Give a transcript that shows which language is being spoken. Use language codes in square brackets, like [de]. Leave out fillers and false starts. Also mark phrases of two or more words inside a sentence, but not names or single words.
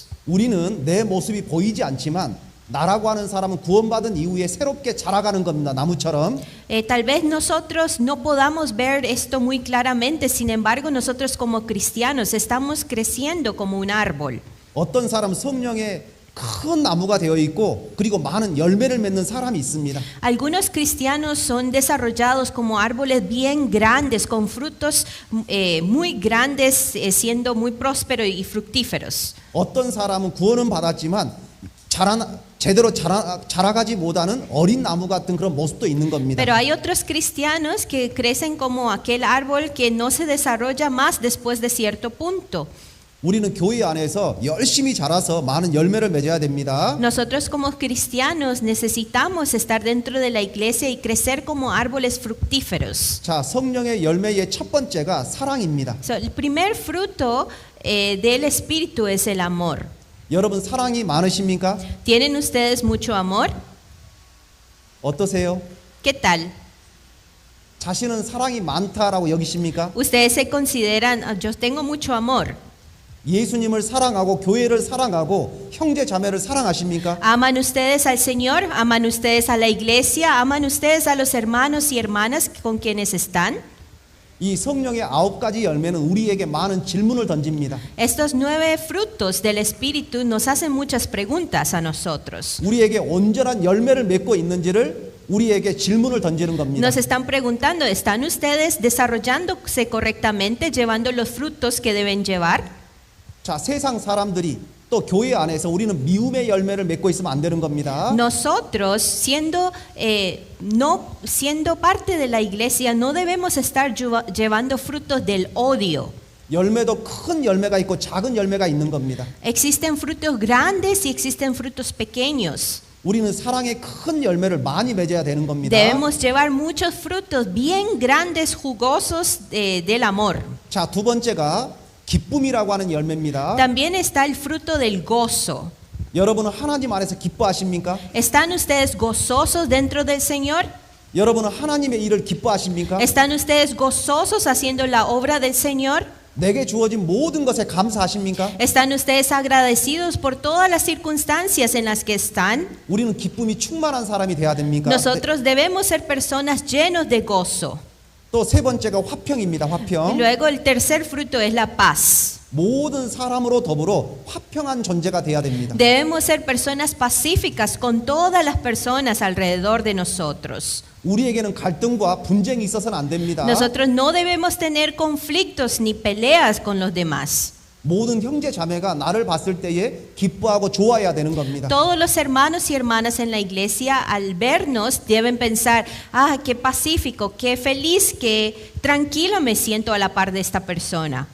[ko] 우리는 내 모습이 보이지 않지만 나라고 하는 사람은 구원받은 이후에 새롭게 자라가는 겁니다. 나무처럼. [es] Tal vez nosotros no podamos ver esto muy claramente, sin embargo nosotros como cristianos estamos creciendo como un árbol. [ko] 어떤 사람은 성령의 큰 나무가 되어 있고 그리고 많은 열매를 맺는 사람이 있습니다. [es] Algunos cristianos son desarrollados como árboles bien grandes, con frutos muy grandes, siendo muy prósperos y fructíferos. [ko] 어떤 사람은 구원은 받았지만 제대로 자라가지 못하는 어린 나무 같은 그런 모습도 있는 겁니다. [es] Pero hay otros cristianos que crecen como aquel árbol que no se desarrolla más después de cierto punto. [ko] 우리는 교회 안에서 열심히 자라서 많은 열매를 맺어야 됩니다. [es] Nosotros como cristianos necesitamos estar dentro de la iglesia y crecer como árboles fructíferos. [ko] 자, 성령의 열매의 첫 번째가 사랑입니다. [es] So, el primer fruto del Espíritu es el amor. [ko] 여러분 사랑이 많으십니까? [es] ¿Tienen ustedes mucho amor? [ko] 어떠세요? [es] ¿Qué tal? [ko] 자신은 사랑이 많다라고 여기십니까? [es] ¿Ustedes se consideran, yo tengo mucho amor? [ko] 예수님을 사랑하고 교회를 사랑하고 형제 자매를 사랑하십니까? [es] ¿Aman ustedes al Señor? ¿Aman ustedes a la iglesia? ¿Aman ustedes a los hermanos y hermanas con quienes están? [ko] 이 성령의 9가지 열매는 우리에게 많은 질문을 던집니다. [es] Estos 9 frutos del Espíritu nos hacen muchas preguntas a nosotros. [ko] 우리에게 온전한 열매를 맺고 있는지를 우리에게 질문을 던지는 겁니다. [es] Nos están preguntando, ¿están ustedes desarrollándose correctamente, llevando los frutos que deben llevar? [ko] 자, 세상 사람들이 또 교회 안에서 우리는 미움의 열매를 맺고 있으면 안 되는 겁니다. [es] Nosotros, siendo parte de la iglesia, no debemos estar llevando frutos del odio. [ko] 열매도 큰 열매가 있고 작은 열매가 있는 겁니다. [es] Existen frutos grandes y existen frutos pequeños. [ko] 우리는 사랑의 큰 열매를 많이 맺어야 되는 겁니다. [es] Debemos llevar muchos frutos bien grandes, jugosos del amor. [ko] 자, 두 번째가 기쁨이라고 하는 열매입니다. [es] También está el fruto del gozo. [ko] 여러분은 하나님 안에서 기뻐하십니까? [es] ¿Están ustedes gozosos dentro del Señor? [ko] 여러분은 하나님의 일을 기뻐하십니까? [es] ¿Están ustedes gozosos haciendo la obra del Señor? [ko] 내게 주어진 모든 것에 감사하십니까? [es] ¿Están ustedes agradecidos por todas las circunstancias en las que están? [ko] 우리는 기쁨이 충만한 사람이 돼야 됩니까? [es] Nosotros debemos ser personas llenos de gozo. [ko] 또 세 번째가 화평입니다. [es] Y [ko] 화평. [es] luego el tercer fruto es la paz. [ko] 모든 사람으로 더불어 화평한 존재가 돼야 됩니다. [es] Debemos ser personas pacíficas con todas las personas alrededor de nosotros. [ko] 우리에게는 갈등과 분쟁이 있어서는 안 됩니다. [es] Nosotros no debemos tener conflictos ni peleas con los demás. [ko] 모든 형제 자매가 나를 봤을 때에 기뻐하고 좋아해야 되는 겁니다. [es] Todos los hermanos y hermanas en la iglesia al vernos deben pensar, qué pacífico, qué feliz, qué tranquilo me siento a la par de esta persona.